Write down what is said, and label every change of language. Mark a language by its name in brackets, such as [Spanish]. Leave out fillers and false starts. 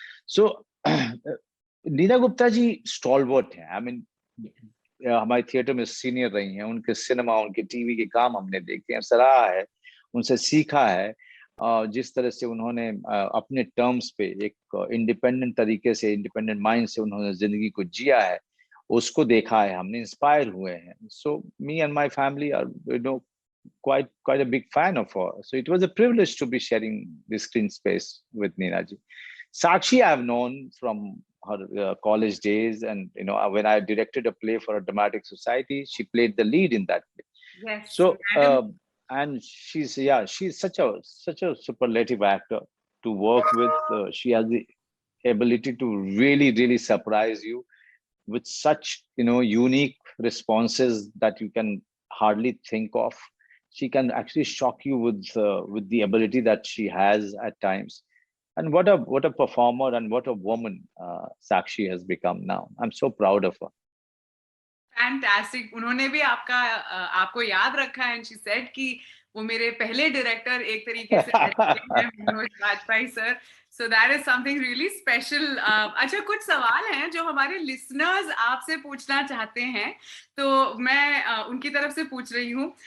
[Hindi] सो Neena Gupta ji stalwart है। [English] I mean, [Hindi] हमारे theatre में सीनियर रही हैं, उनके सिनेमा, उनके टीवी के काम हमने देखे हैं, सराहा है, उनसे सीखा है। जिस तरह से उन्होंने अपने टर्म्स पे एक इंडिपेंडेंट तरीके से, इंडिपेंडेंट माइंड से उन्होंने जिंदगी को जिया है, उसको देखा है हमने, इंस्पायर हुए हैं। [English] So me and my family are, you know, quite a big fan of her. So it was a privilege to be sharing the screen space with Neena ji. Sakshi I've known from her college days, and you know, when I directed a play for a dramatic society, she played the lead in that play. Yes, So madam. and she's such a superlative actor to work with. She has the ability to really surprise you with such, you know, unique responses that you can hardly think of. She can actually shock you with the ability that she has at times. And what a performer and what a woman Sakshi has become now. I'm so proud of her. Fantastic. [Hindi] उन्होंने भी आपको याद रखा है, [English] and she said [Hindi] कि वो मेरे पहले डायरेक्टर एक तरीके से हैं Manoj Bajpayee sir. [English] So that is something really special. [Hindi] अच्छा, कुछ सवाल हैं जो हमारे लिसनर्स आपसे पूछना चाहते हैं, तो मैं उनकी तरफ से पूछ रही हूँ।